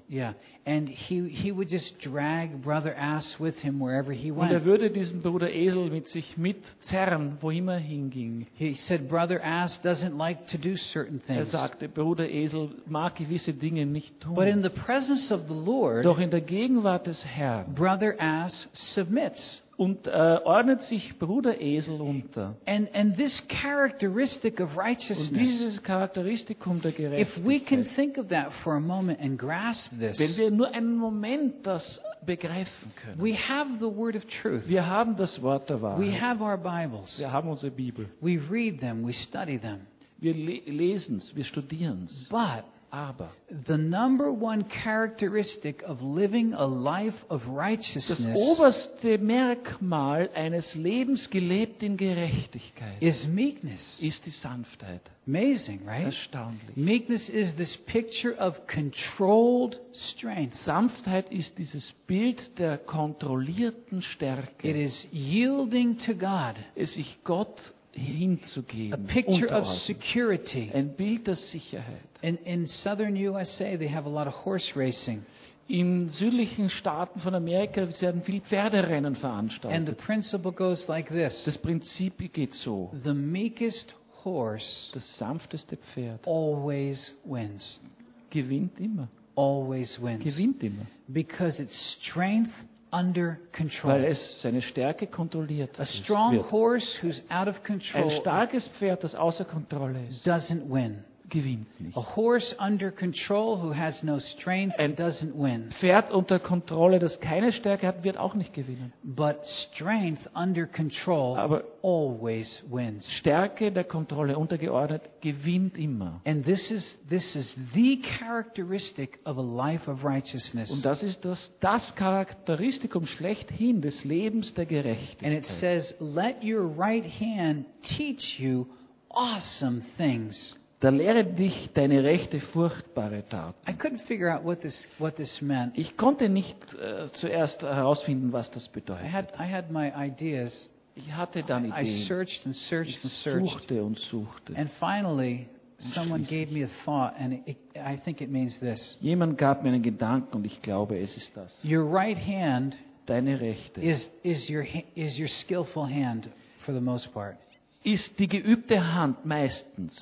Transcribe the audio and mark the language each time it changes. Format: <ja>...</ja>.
<en>Yeah, and he would just drag brother ass with him wherever he went.</en> <de>Und er würde diesen Bruder Esel mit sich mitzerren, wo immer hinging.</de> <en>He said brother ass doesn't like to do certain things.</en> <de>Er sagte, Bruder Esel mag gewisse Dinge nicht tun.</de> <en>But in the presence of the Lord,</en> <de>doch in der Gegenwart des Herrn,</de> <en>brother ass submits.</en> <de>Und ordnet sich Bruder Esel unter.</de> <en>And this characteristic of righteousness.</en> <de>Und dieses Charakteristikum der Gerechtigkeit.</de> <en>If we can think of that for a moment and grasp this.</en> <de>Wenn wir nur einen Moment das begreifen können.</de> <en>We have the word of truth.</en> <de>Wir haben das Wort der Wahrheit.</de> <en>We have our Bibles.</en> <de>Wir haben unsere Bibel.</de> <en>We read them, we study them.</en> <de>Wir lesen es, wir studieren es.</de> <en>Aber the number one characteristic of living a life of righteousness,</en> <de>das oberste Merkmal eines Lebens gelebt in Gerechtigkeit,</de> <en>is meekness,</en> <de>ist die Sanftheit.</de> <en>Amazing, right?</en> <de>Erstaunlich.</de> <en>Meekness is this picture of controlled strength.</en> <de>Sanftheit ist dieses Bild der kontrollierten Stärke.</de> <en>It is yielding to God.</en> <de>Es sich Gott hinzugeben,</de> <en>a picture of security.</en> <de>Ein Bild der Sicherheit.</de> <en>In southern USA they have a lot of horse racing.</en> <de>In südlichen Staaten von Amerika werden viele Pferderennen veranstaltet.</de> <en>And the principle goes like this.</en> <de>Das Prinzip geht so.</de> <en>The meekest horse,</en> <de>das sanfteste Pferd,</de> <en>always wins.</en> <de>Gewinnt immer.</de> <en>Always wins.</en> <de>Gewinnt immer.</de> <en>Because its strength under control.</en> <de>Weil es seine Stärke kontrolliert.</de> <en>A strong horse who's out of control.</en> <de>Ein starkes Pferd, das außer Kontrolle ist.</de> <en>Doesn't win.</en> <de>Gewinnt nicht.</de> <en>A horse under control who has no strength and doesn't win.</en> <de>Pferd unter Kontrolle, das keine Stärke hat, wird auch nicht gewinnen.</de> <en>But strength under control always wins.</en> <de>Stärke der Kontrolle untergeordnet gewinnt immer.</de> <en>And this is the characteristic of a life of righteousness.</en> <de>Und das ist das Charakteristikum schlechthin des Lebens der Gerechtigkeit.</de> <en>And it says, let your right hand teach you awesome things.</en> <de>Da lehre dich deine rechte furchtbare Tat.</de> <en>I couldn't figure out what this meant.</en> <de>Ich konnte nicht zuerst herausfinden, was das bedeutet.</de> <en>I had my ideas.</en> <de>Ich hatte dann Ideen.</de> <en>I searched and searched. And finally someone gave me a thought and I think it means this.</en> <de>Jemand gab mir einen Gedanken und ich glaube, es ist das.</de> <en>Your right hand,</en> <de>deine rechte,</de> <en>is your skillful hand for the most part.</en> <de>Ist die geübte Hand meistens.</de>